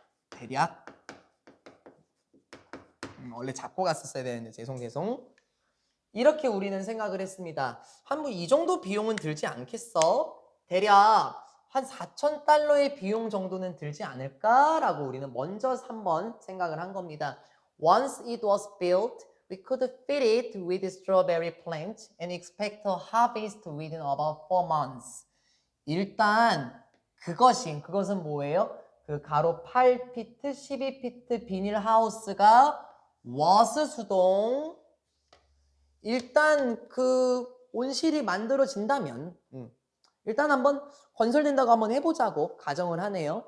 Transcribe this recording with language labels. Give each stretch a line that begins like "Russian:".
Korean: 대략 원래 잡고 갔었어야 되는데 죄송. 이렇게 우리는 생각을 했습니다. 한 이 정도 비용은 들지 않겠어? 대략 한 4,000달러의 비용 정도는 들지 않을까라고 우리는 먼저 한번 생각을 한 겁니다.
English: Once it was built, we could fit it with strawberry plant and expect a harvest within about 4 months.
Korean: 일단 그것은 뭐예요? 그 가로 8피트, 12피트 비닐하우스가 was 수동 일단 그 온실이 만들어진다면 일단 한번 건설된다고 한번 해보자고 가정을 하네요.